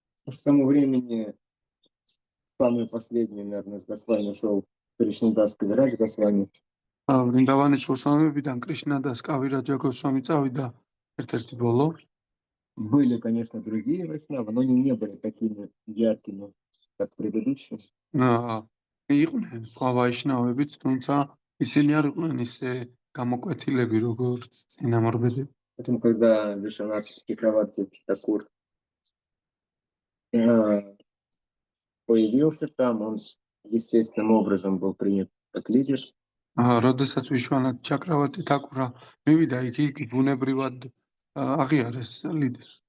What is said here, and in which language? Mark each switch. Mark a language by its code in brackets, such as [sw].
[ru] К тому времени самый последний, наверное, с Госвами ушел Кришнадас Кавирадж Госвами. [ka] ვრინდავანის გოსვამებიდან კრიშნადას კავირაჯა გოსვამი წავიდა ერთ-ერთი ბოლო. [ru] Были, конечно, другие Вайшнавы, но они не были такими яркими, как предыдущие. [ka] იყვნენ სხვა ვაიშნავებიც, თუმცა ისინი არ იყვნენ ისე გამოკვეთილები, როგორც წინამორბედები. [ru] Поэтому, когда Вишванат Чакраварти Такур появился там, он естественным образом был принят как лидер. [ka] როდესაც ვიშვანათ ჩაკრავატი თაკურა მივიდა, იგი ბუნებრივად აღიარეს ლიდერი.